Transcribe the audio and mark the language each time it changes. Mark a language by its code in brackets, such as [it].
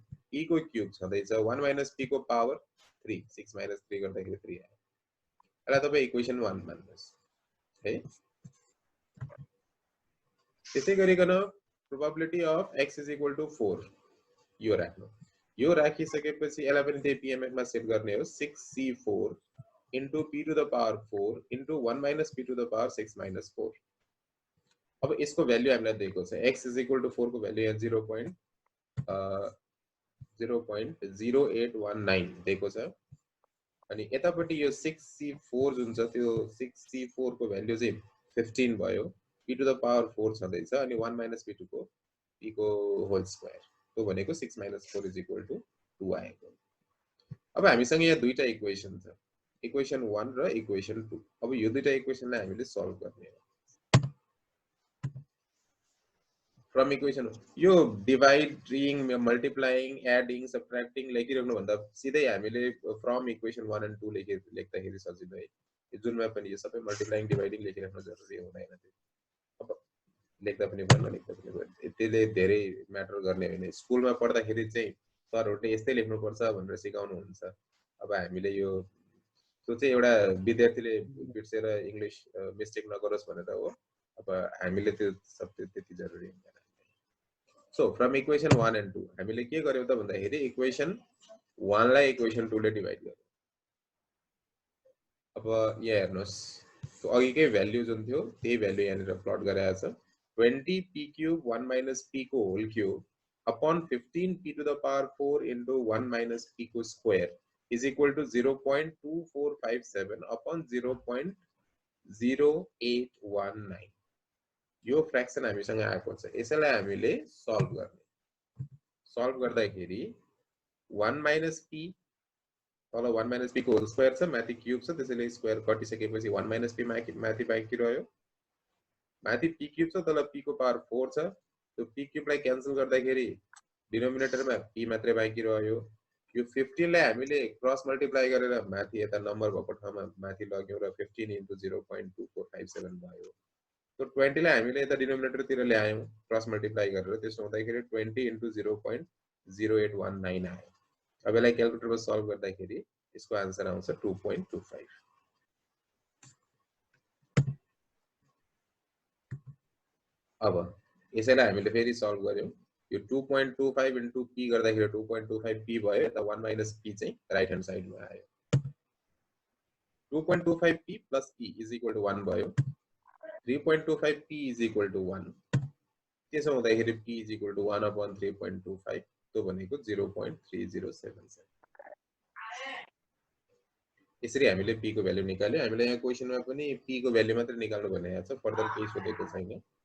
[ne] p को cube छँदैछ [en] 1 minus p [ne] को पावर 3, 6 minus 3 गर्दाखेरि 3 आयो. यसलाई तपाईं इक्वेसन 1 मान्नुहोस् है. त्यसै गरिकन probability of x is equal to 4 यो राख्नु. यो राखिसकेपछि यसलाई पनि त्यही PMF मा सेट गर्ने हो. [en] 6c4 into p to the power 4 into 1 minus p to the power 6 minus 4. [ne] अब यसको भ्यालु हामीलाई दिएको छ. [en] x is equal to 4 [ne] को भ्यालु यहाँ 0.0819 दिएको छ. अनि यतापट्टि यो 6c4 जुन छ त्यो 6c4 को भ्यालु चाहिँ 15 भयो. [en] p to the power 4 [ne] छँदैछ अनि 1 minus p2 को p को होल स्क्वायर. त्यो भनेको [en] 6 minus 4 is equal to 2 [ne] आएको. अब हामीसँग यहाँ दुईटा इक्वेसन छ, इक्वेसन 1 र इक्वेसन 2. अब यो दुईटा इक्वेसनलाई हामीले सल्भ गर्ने हो. फ्रम इक्वेसन यो डिवाइडिङ, मल्टिप्लाइङ, एडिङ, सबट्र्याक्टिङ लेखिराख्नु भन्दा सिधै हामीले फ्रम इक्वेसन [en] 1 and 2 [ne] लेख्दाखेरि सजिलो है. जुनमा पनि यो सबै मल्टिप्लाइङ डिवाइडिङ लेखिराख्नु जरुरी हुँदैन. अब लेख्दा पनि भयो नलेख्दा पनि भयो, त्यसले धेरै म्याटर गर्ने होइन. स्कुलमा पढ्दाखेरि चाहिँ सरहरूले यस्तै लेख्नुपर्छ भनेर सिकाउनु हुन्छ. अब हामीले यो त्यो चाहिँ एउटा विद्यार्थीले बिर्सेर इङ्ग्लिश मिस्टेक नगरोस् भनेर हो. अब हामीले त्यो सब त्यति जरुरी हुँदैन. [en] So from equation 1 and 2 [ne] हामीले के गर्यौ त भन्दाखेरि इक्वेसन 1 लाई इक्वेसन 2 ले डिवाइड गर्यौ. अब यहाँ हेर्नुस्, त्यो अघिकै भ्यालु जुन थियो त्यही भ्यालु यहाँनिर प्लट गराएको छ. [en] 20p cube 1 minus p को whole cube upon 15p to the power 4 into 1 minus p को square is equal to 0.2457 upon 0.0819. [ne] यो फ्र्याक्सन हामीसँग आएको छ. यसैलाई हामीले सल्भ गर्ने. सल्भ गर्दाखेरि 1 minus p तल 1 minus p को होल स्क्वायर छ, माथि क्यूब छ, त्यसैले स्क्वायर कटिसकेपछि 1 minus p माथि बाँकी रह्यो. माथि p क्यूब छ, तल p को पावर 4 छ. त्यो p क्यूब लाई क्यान्सल गर्दाखेरि डिनोमिनेटरमा p मात्रै बाँकी रह्यो. यो 15 लाई हामीले क्रस मल्टिप्लाई गरेर माथि यता नम्बर भएको ठाउँमा माथि लग्यौ र [en] 15 into 0.2457 [ne] भयो. तो 20 लाई हामीले यता डिनोमिनेटर तिर ल्यायौं क्रस मल्टिप्लाई गरेर. त्यसो हुँदाखेरि [en] 20 into 0.0819 [ne] आयो. अब यसलाई क्याल्कुलेटरमा सल्भ गर्दाखेरि यसको आन्सर आउँछ 2.25. अब यसैलाई हामीले फेरि सल्भ गर्यौं. यो [en] 2.25 into p [ne] गर्दाखेरि 2.25 p भयो. यता 1 minus p चाहिँ राइट ह्यान्ड साइडमा आयो. [en] 2.25 p plus p is equal to 1 भयो. 3.25 p is equal to 1. त्यसो हुँदाखेरि p is equal to 1 upon 3.25. [ne] त्यो भनेको 0.3077. यसरी हामीले p को भ्यालु निकाल्यो. हामीले यहाँ क्वेशनमा पनि p को भ्यालु मात्र निकाल्नु भनेको छ, फर्दर केही सोधेको छैन.